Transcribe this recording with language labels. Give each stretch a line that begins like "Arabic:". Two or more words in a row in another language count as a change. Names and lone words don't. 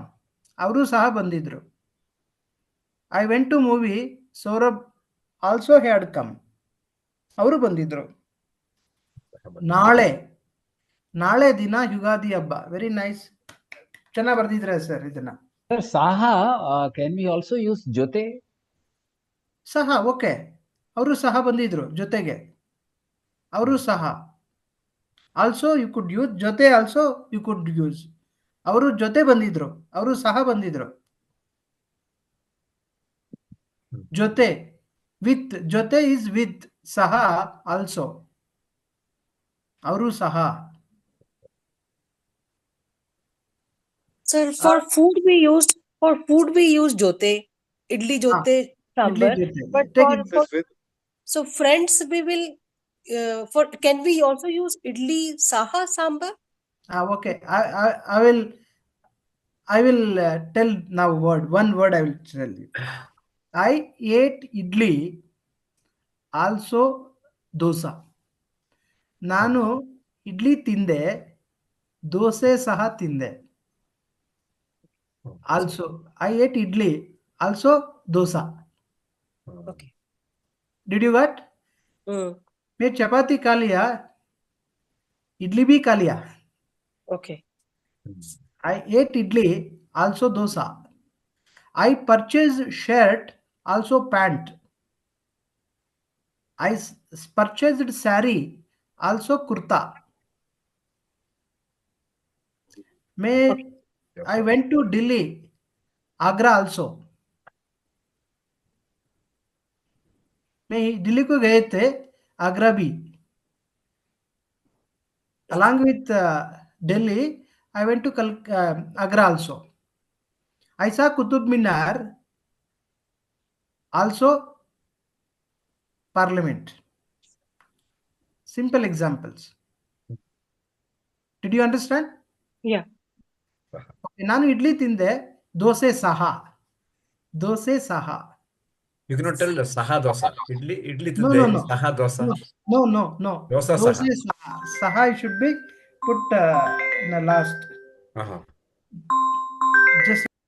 Kannada: ಅವರು ಸಹ ಬಂದಿದ್ರು.
English: I went to movie. Saurabh also had come.
Kannada: ಅವರು ಬಂದಿದ್ರು. ನಾಳೆ, ನಾಳೆ ದಿನ ಯುಗಾದಿ ಹಬ್ಬ.
English: very nice.
Kannada: ಚೆನ್ನಾಗಿ ಬರ್ದಿದ್ರೆ ಸರ್ ಇದನ್ನ.
English: sir, Saha, can we also use Jote?
Kannada: ಸಹ, ಓಕೆ. ಅವರು ಸಹ ಬಂದಿದ್ರು ಜೊತೆಗೆ. ಅವರು ಸಹ.
English: also you could use.
Kannada: ಜೊತೆ
English: also you could use.
Kannada: ಅವರು ಜೊತೆ ಬಂದಿದ್ರು, ಅವರು ಸಹ ಬಂದಿದ್ರು. ಜೊತೆ, ವಿತ್. ಜೊತೆ
English: is with.
Kannada: ಸಹ ಆಲ್ಸೋ. ಅವರು ಸಹ.
English: Sir, for food we use jote, idli jote, sambar.
Kannada: ಇಡ್ಲಿ ಜೊತೆ.
English: But Take for it. so friends we will can we also use idli saha sambar? Okay. I will tell now one word I will tell you. I ate idli, also dosa.
Kannada: ನಾನು ಇಡ್ಲಿ ತಿಂದೆ, ದೋಸೆ ಸಹ ತಿಂದೆ.
English: also I ate idli, also dosa. Okay. Did you got? Mm.
Hindi: मैं चपाती खा लिया, इडली भी खा लिया.
English: Okay. I ate idli, also dosa. I purchased shirt, also pant. I purchased saree, also kurta. I went to Delhi, Agra also.
Hindi: मैं दिल्ली को गए थे, आगरा भी.
English: Along with Delhi, I went to Agra also. I saw Qutub Minar, also Parliament. Simple examples. Did you understand? Yeah.
Kannada: Okay, ನಾನು ಇಡ್ಲಿ ತಿಂದೆ, ದೋಸೆ ಸಹ. ದೋಸೆ ಸಹ.
English: You cannot tell the saha dosa. Idli No, today, no, no.
Kannada: saha dosa.
English: No. Dosa
Kannada: ದೋಸೆ saha. ಸಹ.
English: Saha should be put in the last. Uh-huh. Just